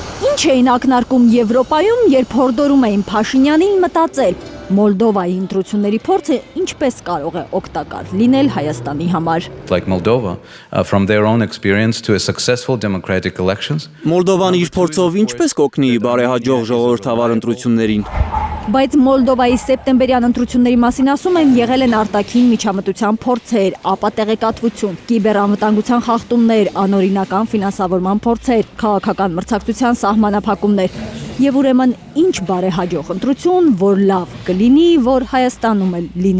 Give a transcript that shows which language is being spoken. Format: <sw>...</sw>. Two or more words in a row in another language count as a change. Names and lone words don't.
<hy>Ինչ էին ակնարկում Եվրոպայում, երբ հորդորում էին Փաշինյանին մտածել Մոլդովայի ընտրությունների փորձը ինչպես կարող է օգտակար լինել Հայաստանի համար։</hy> <en>Like Moldova, from their own experience to a successful democratic elections.</en> <hy>Մոլդովան իր փորձով ինչպես կօգնի բարեհաջող ժողովրդավար ընտրություններին։ Բայց Մոլդովայի սեպտեմբերյան ընտրությունների մասին ասում են եղել են արտաքին միջամտության փորձեր, ապա տեղեկատվություն, կիբերանվտանգության խախտումներ, անօրինական ֆինանսավորման փորձեր, քաղաքական մրցակցության սահմանափակումներ։ Եվ ուրեմն ինչ բարեհաջող ընտրություն, որ լավ կլինի, որ Հայաստանում էլ լինի։</hy>